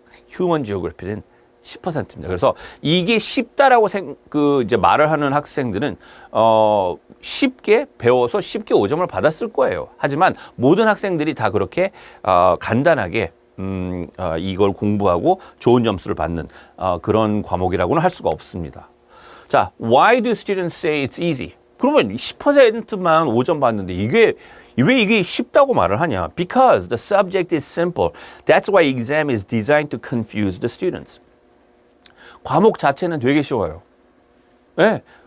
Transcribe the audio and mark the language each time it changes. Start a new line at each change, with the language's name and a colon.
Korean: Human Geography는 10%입니다. 그래서 이게 쉽다라고 이제 말을 하는 학생들은 쉽게 배워서 쉽게 5점을 받았을 거예요. 하지만 모든 학생들이 다 그렇게 간단하게 이걸 공부하고 좋은 점수를 받는 그런 과목이라고는 할 수가 없습니다.
English: 자, why do students say it's easy?
Korean: 그러면 10%만 5점 받는데 왜 이게 쉽다고 말을 하냐?
English: Because the subject is simple. That's why exam is designed to confuse the students.
Korean: 과목 자체는 되게 쉬워요. 네.